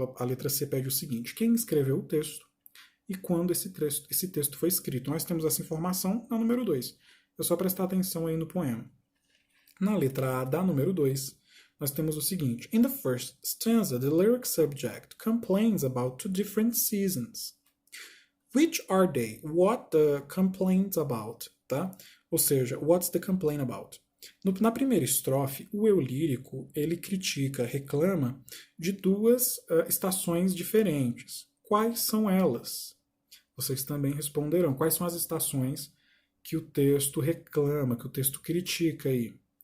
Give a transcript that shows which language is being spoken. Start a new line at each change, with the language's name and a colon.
Portuguese: A letra C pede o seguinte: quem escreveu o texto e quando esse texto foi escrito. Nós temos essa informação na número 2. É só prestar atenção aí no poema. Na letra A da número 2, nós temos o seguinte:
English: In the first stanza, the lyric subject complains about 2 different seasons. Which are they? What the complaints about?
Portuguese: Tá? Ou seja,
English: what's the complaint about?
Portuguese: Na primeira estrofe, o eu lírico ele critica, reclama de 2 estações diferentes. Quais são elas? Vocês também responderão. Quais são as estações que o texto reclama, que o texto critica aí?